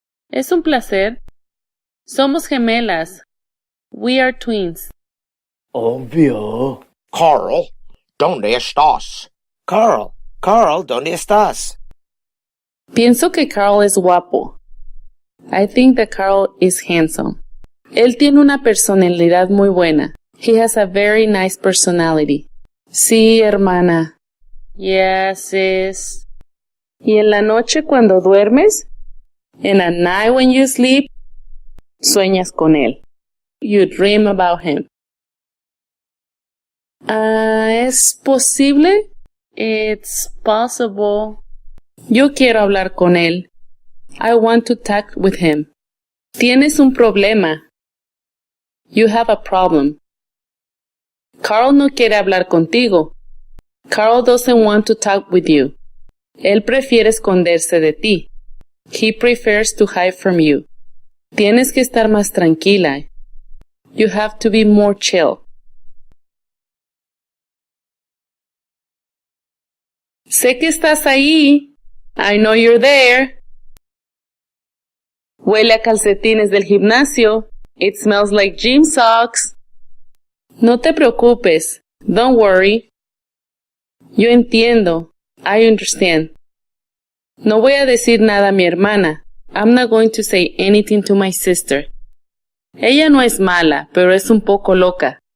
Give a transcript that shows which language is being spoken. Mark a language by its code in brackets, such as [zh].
[es] Es un placer. Somos gemelas. [en] We are twins. [es] Obvio. Carl, ¿dónde estás? Carl, ¿dónde estás? Pienso que Carl es guapo. [en] I think that Carl is handsome. [es] Él tiene una personalidad muy buena. [en] He has a very nice personality. [es] Sí, hermana. [en] Yes, sis. [es] Y en la noche cuando duermes, [en] and at night when you sleep, [es] sueñas con él. [en] You dream about him. [es] ¿Es posible? [en] It's possible. [es] Yo quiero hablar con él. [en] I want to talk with him. [es] Tienes un problema. [en] You have a problem. [es] Carl no quiere hablar contigo. [en] Carl doesn't want to talk with you. [es] Él prefiere esconderse de ti. [en] He prefers to hide from you. [es] Tienes que estar más tranquila. [en] You have to be more chill. [es] Sé que estás ahí. [en] I know you're there. [es] Huele a calcetines del gimnasio. [en] It smells like gym socks. [es] No te preocupes. [en] Don't worry. [es] Yo entiendo. [en] I understand. [es] No voy a decir nada a mi hermana. [en] I'm not going to say anything to my sister. [es] Ella no es mala, pero es un poco loca.